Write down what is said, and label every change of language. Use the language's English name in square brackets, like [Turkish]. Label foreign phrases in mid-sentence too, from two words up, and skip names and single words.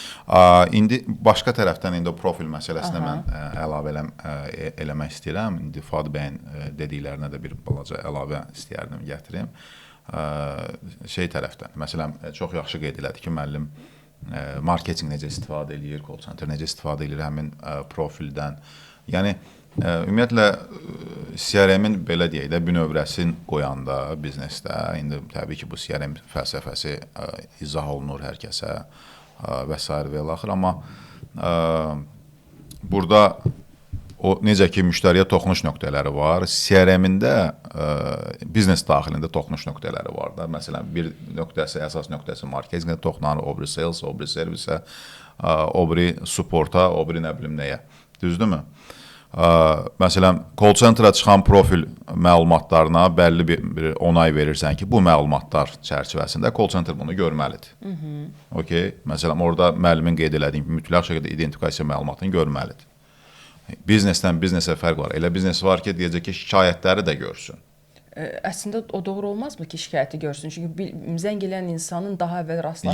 [Azerbaijani] İndi başqa tərəfdən indi o profil məsələsinə mən əlavə eləmək istəyirəm. İndi Fuad bəyin dediklərinə də bir balaca əlavə istəyərdim gətirim. Tərəfdən, məsələn, çox yaxşı qeyd elədi ki, müəllim marketinq necə istifadə eləyir, [English] call center [Azerbaijani] necə istifadə eləyir həmin profildən. Yəni ümumiyyətlə CRM-in belə deyək də bünövrəsini qoyanda biznesdə indi təbii ki bu CRM fəlsəfəsi izah olunur hər kəsə və s. və ilaxır, amma burada o necə ki müştəriyə toxunuş nöqtələri var, CRM-ində biznes daxilində toxunuş nöqtələri var da. Məsələn, bir nöqtəsi, əsas nöqtəsi marketinqə toxunur, o biri sales, o biri servisə, o biri supporta, o biri nə bilim nəyə. Düzdürmü? Məsələn, [English] call center'a [Azerbaijani] çıxan profil məlumatlarına bəlli bir onay verirsən ki, bu məlumatlar çərçivəsində [English] call center [Azerbaijani] bunu görməlidir. Okay? Məsələn, orada müəllimin qeyd elədiyi mütləq şəkildə identifikasiya məlumatını görməlidir. Biznesdən biznesə fərq var. Elə biznes var ki, deyəcək ki, şikayətləri də görsün. Əslində o doğru olmazmı ki, şikayəti görsün? Çünki zəng eləyən insanın daha əvvəl rastlaşdığı